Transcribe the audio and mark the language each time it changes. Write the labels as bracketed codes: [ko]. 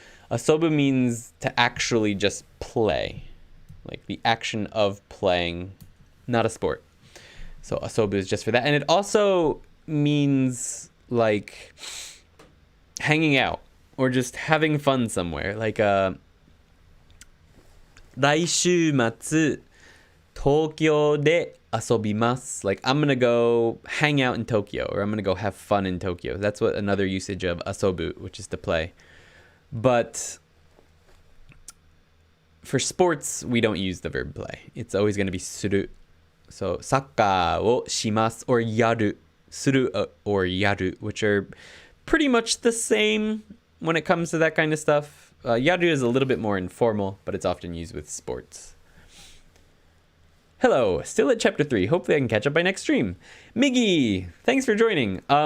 [en] Asobu means to actually just play. Like the action of playing, not a sport. So asobu is just for that. And it also means like hanging out or just having fun somewhere. [ja] Like 来週末東京で遊びます. [en] Like I'm gonna go hang out in Tokyo, or I'm gonna go have fun in Tokyo. That's what another usage of asobu, which is to play. But for sports, we don't use the verb play. It's always gonna be suru. [ja] So サッカーをします or やる. [en] Suru or やる, which are pretty much the same when it comes to that kind of stuff. Yaru is a little bit more informal, but it's often used with sports. Hello, still at chapter 3. Hopefully I can catch up by next stream. Miggy, thanks for joining.